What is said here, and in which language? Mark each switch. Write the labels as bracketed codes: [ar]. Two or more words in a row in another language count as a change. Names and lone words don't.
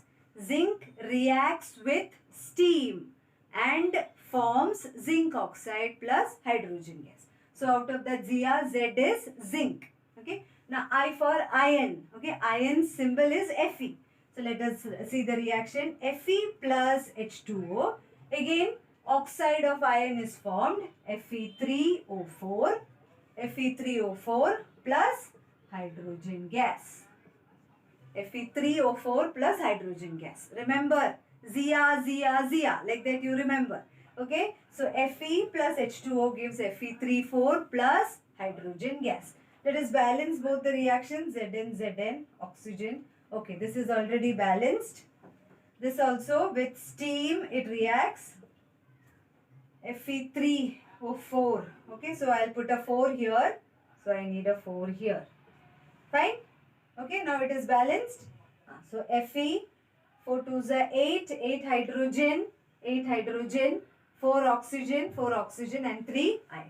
[en] Zinc reacts with steam and forms zinc oxide plus hydrogen gas. So out of that Zia, Z is zinc. Okay. Now I for iron. Okay. Iron symbol is Fe. So let us see the reaction. Fe plus H2O. Again, oxide of iron is formed. Fe3O4. Fe3O4 plus hydrogen gas. Fe3O4 plus hydrogen gas. Remember, Zia, Zia, Zia. Like that you remember. Okay. So Fe plus H2O gives Fe3O4 plus hydrogen gas. Let us balance both the reactions. Zn, oxygen. Okay, this is already balanced. This also with steam it reacts. Fe3O4. Okay, so I'll put a 4 here. So I need a 4 here. Fine. Okay, now it is balanced. So Fe, 4 2 is 8, 8 hydrogen, 4 oxygen and 3 iron.